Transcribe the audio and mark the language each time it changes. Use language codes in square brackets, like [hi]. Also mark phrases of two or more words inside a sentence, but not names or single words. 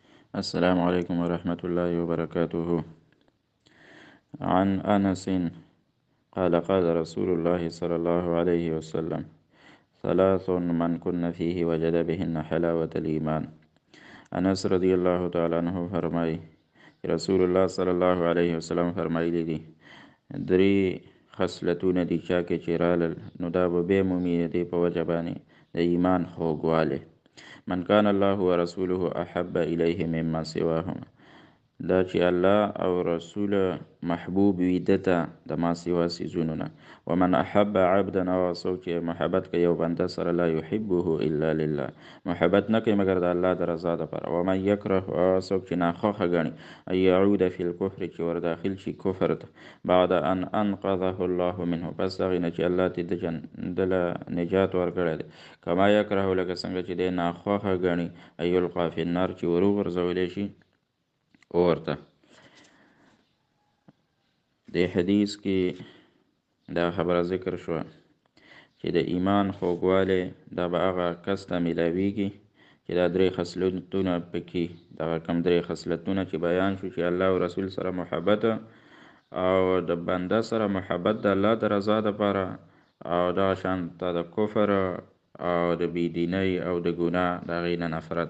[ar] السلام عليكم ورحمة الله وبركاته. عن أنس قال قال رسول الله صلى الله عليه وسلم: ثلاث من كن فيه وجد بهن حلاوة الإيمان. [ps] انس [ar] رضی الله تعالی عنہ [ps] فرمای رسول الله [ar] صلی الله علیه وسلم [ps] فرمایلی دي درې خصلتونه دي چا کې چې رالل نو دا به مومي دي په وجه باندې د ایمان خوږوالی. [ar] من کان الله ورسوله احب الیه مما سواهما، [ps] دا چې الله او رسول محبوب وي دته د ما سوا سیزونو نه. [ar] ومن احب عبدا، [ps] او څوک چې محبت کوي یو بنده سره، [ar] لا يحبه الا لله، [ps] محبت نه کوي مګر د الله د رضا دپاره. [ar] ومن یکره، [ps] او څوک چې ناخوښه ګڼي [ar] ان یعود فی الکفر، [ps] چې ور داخل شي کفر ته، [ar] بعد ان انقذه الله منه، [ps] پس هغې نه چې الله ته دله نجات ورکړی دی. [ar] کما یکره، [ps] لکه څنګه چې دی ناخوښه ګڼي [ar] ان یلقا فی النار، [ps] چې ور وغورځولی شي ورته. د حدیث کې دا خبره ذکر شوه چې د ایمان خوږوالی دا به هغه کس ته میلاویږي چې دا درې خصلتونه پکې، دغه کم درې خصلتونه چې بیان شو، چې الله او رسول سره محبت، او د بنده سره محبت د الله د رضا دپاره، او دغه شانته د کفر او د بېدینۍ او د ګناه د هغې نه نفرت.